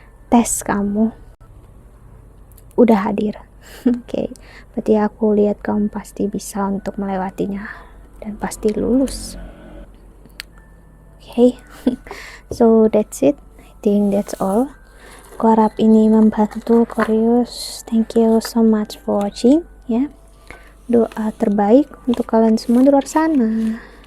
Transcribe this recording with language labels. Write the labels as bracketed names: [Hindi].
[Indonesian] Tes kamu udah hadir. Oke, berarti aku lihat kamu pasti bisa untuk melewatinya dan pasti lulus. Oke. [English] So that's it. I think that's all. [Indonesian] Aku harap ini membantu Aquarius. [English] Thank you so much for watching ya. [Indonesian] Doa terbaik untuk kalian semua di luar sana.